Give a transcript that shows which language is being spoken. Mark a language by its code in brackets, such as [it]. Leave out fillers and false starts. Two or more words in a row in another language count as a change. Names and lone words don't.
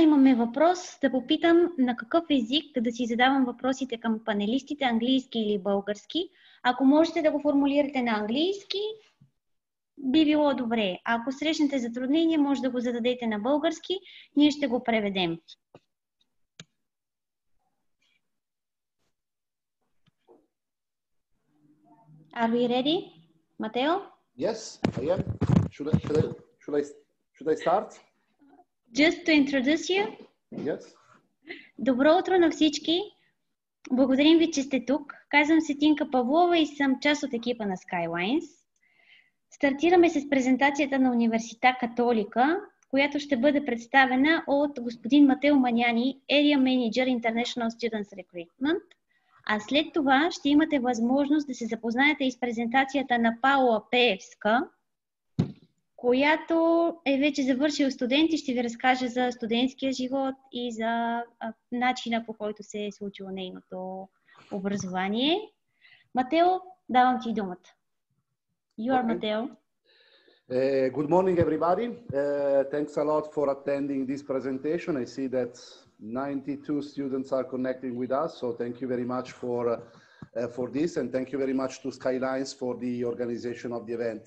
[bg] Имаме въпрос да попитам на какъв език да си задавам въпросите към панелистите, английски или български. Ако можете да го формулирате на английски, би било добре. Ако срещнете затруднение, може да го зададете на български. Ние ще го преведем. [en] Are we ready, Матео? Yes, I am. Should I start? Just to introduce you. Yes. [bg] Добро утро на всички. Благодарим ви, че сте тук. Казвам се Тинка Павлова и съм част от екипа на Skylines. Стартираме с презентацията на Universita Cattolica, която ще бъде представена от господин Матео Маняни, [en] Area Manager International Students Recruitment. [bg] А след това ще имате възможност да се запознаете и с презентацията на Паула Пеевска, която е вече завършил студент и ще ви разкаже за студентския живот и за начина, по който се е случило нейното образование. Матео, давам ти думата. [en] You are Mateo. Good morning, everybody. Thanks a lot for attending this presentation. I see that 92 students are connecting with us, so thank you very much for for this, and thank you very much to Skylines for the organization of the event.